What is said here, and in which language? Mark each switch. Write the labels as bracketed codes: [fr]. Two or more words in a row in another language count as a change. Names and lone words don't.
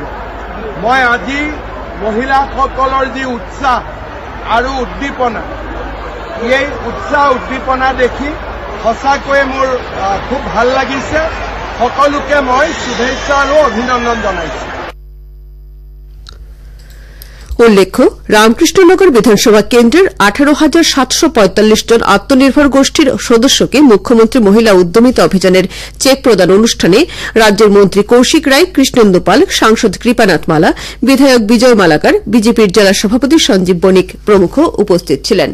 [as] মই আজি মহিলাসকলৰ যি উৎসাহ আৰু উদ্দীপনা, এই উৎসাহ উদ্দীপনা দেখি সঁচাকৈয়ে মোৰ খুব ভাল লাগিছে। সকলোকে মই শুভেচ্ছা আৰু অভিনন্দন জনাইছো। [bn] উল্লেখ্য, রামকৃষ্ণনগর বিধানসভা কেন্দ্রের 18,745 জন আত্মনির্ভর গোষ্ঠীর সদস্যকে মুখ্যমন্ত্রী মহিলা উদ্যমিতা অভিযানের চেক প্রদান অনুষ্ঠানে রাজ্যের মন্ত্রী কৌশিক রায়, কৃষ্ণেন্দু পাল, সাংসদ কৃপানাথ মালা, বিধায়ক বিজয় মালাকার, বিজেপির জেলা সভাপতি সঞ্জীব বণিক প্রমুখ উপস্থিত ছিলেন।